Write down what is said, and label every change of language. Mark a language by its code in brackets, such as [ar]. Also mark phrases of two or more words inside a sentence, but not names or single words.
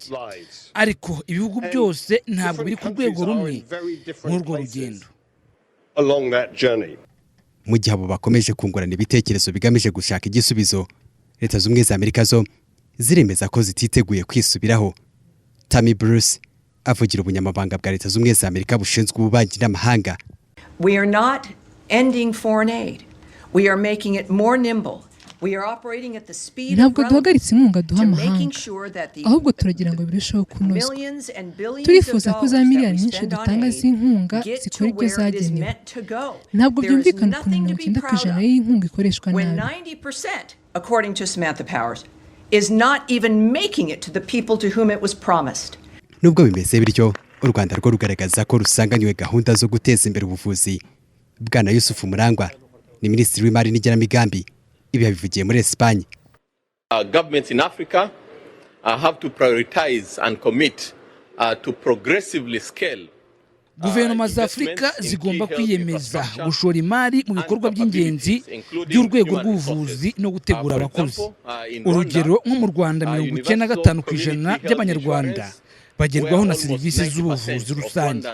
[rw] Ariko ibihugu byose ntabwo biri ku rwego rumwe n'urwo rugendo. Mu gihe abo bakomeje kungurana ibitekerezo bigamije gushaka igisubizo, Leta z'Ubumwe za Amerika zo ziremeza ko zititeguye kwisubiraho. Tammy Bruce avugira ubunyamabanga bwa Leta z'Ubumwe za Amerika bushinzwe ububanyi n'amahanga. [en] We are not ending foreign aid. We are making it more nimble. [rw] Ntabwo duhagaritse inkunga duha amahanga, ahubwo turagira ngo birusheho kunozwa. Turifuza ko za miliyari nyinshi dutanga z'inkunga zikora ibyo zagenewe. Ntabwo byumvikana ukuntu 90% y'inkunga ikoreshwa nabi. [en] is not even making it to the people to whom it was promised. [rw] Nubwo bimeze bityo u Rwanda rwo rugaragaza ko rusanganywe gahunda zo guteza imbere ubuvuzi. Bwana Yusufu Murangwa ni Minisitiri w'Imari n'Igenamigambi, ibi yabivugiye muri Espagne. [en] Governments in Africa have to prioritize and commit to progressively scale. [rw] Guverinoma za Afurika zigomba kwiyemeza gushora imari mu bikorwa by'ingenzi by'urwego rw'ubuvuzi no gutegura abakozi. Urugero nko mu Rwanda 95% by'Abanyarwanda bagerwaho na serivisi z'ubuvuzi rusange.